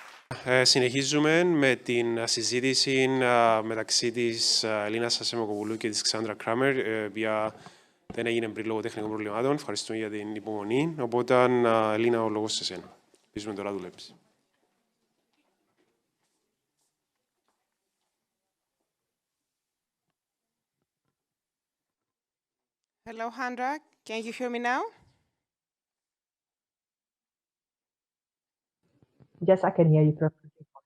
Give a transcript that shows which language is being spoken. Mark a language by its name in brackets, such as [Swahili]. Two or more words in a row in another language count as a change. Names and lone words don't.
[Greek] Συνεχίζουμε με την συζήτηση μεταξύ της Ελίνας Ασιμακοπούλου και της Xandra Kramer, η οποία δεν έγινε πριν λόγω τεχνικών προβλημάτων. Ευχαριστούμε για την υπομονή. Οπότε, Ελίνα, ο λόγος σε σένα. Ελπίζουμε τώρα δουλέψεις. [English] Hello, Xandra. Can you hear me now? Yes, I can hear you perfectly.